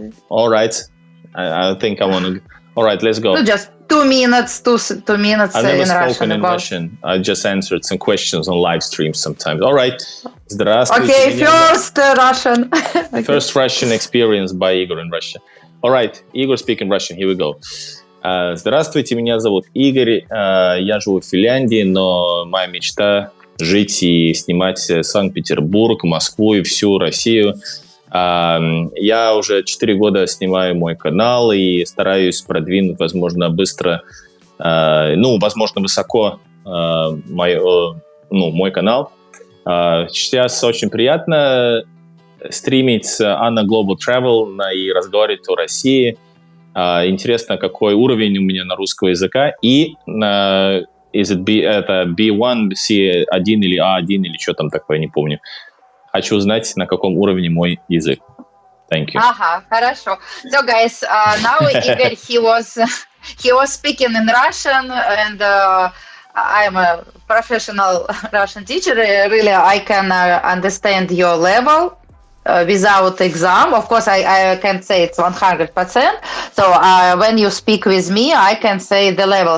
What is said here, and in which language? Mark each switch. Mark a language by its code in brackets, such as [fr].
[en] All right. I think I want to. All right, let's go. No, just 2 minutes, 2 minutes I've never in spoken Russian in about. Russian. I just answered some questions on live streams sometimes. All right. Здравствуйте. Okay, first Russian. Okay. First Russian experience by Igor in Russia. All right, Igor speaking Russian. Here we go. [ru] Здравствуйте, меня зовут Игорь. Я живу в Финляндии, но моя мечта жить и снимать Санкт-Петербург, Москву и всю Россию. Я уже 4 года снимаю мой канал и стараюсь продвинуть, возможно, быстро, возможно, высоко мой канал. Сейчас очень приятно стримить Анна Global Travel и разговаривать о России. Интересно, какой уровень у меня на русского языка. И это B1, C1 или A1 или что там такое, не помню. Хочу узнать, на каком уровне мой язык. [en] Thank you. [ru] Ага, хорошо. [en] So guys, now Igor, he was speaking in Russian, and I'm a professional Russian teacher. Really, I can understand your level without exam. Of course, I can say it's 100%. So when you speak with me, I can say the level.